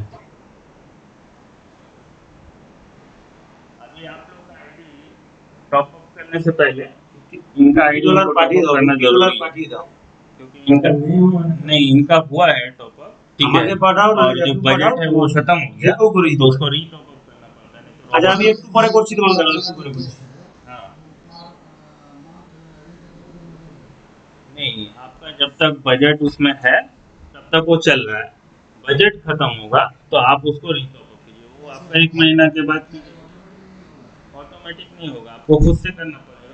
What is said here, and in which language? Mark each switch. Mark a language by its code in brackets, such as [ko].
[hi] अभी आप लोग का आईडी टॉप अप करने से पहले इनका आईडी डॉलर पार्टी दो, करना डॉलर जरूरी है, पार्टी दो, क्योंकि इनका नहीं, इनका हुआ है टॉप अप, ठीक है, [bn] আমাকে পাঠাও না, [hi] और जो बजट है वो खत्म हो गया, যেও করি तो उसको री टॉप अप करना पड़ता है, नहीं तो [bn] আচ্ছা আমি একটু পরে করছি তোমাকে, দাঁড়াও একটু পরে করছি। [hi] हाँ, नहीं आपका जब तक बजट उसमें है तब तक वो चल रहा है, बजट खत्म होगा तो आप उसको रिटॉप अप कीजिए, वो आपका 1 महीना के बाद कीजिए, ऑटोमेटिक नहीं होगा, आपको खुद से करना पड़ेगा।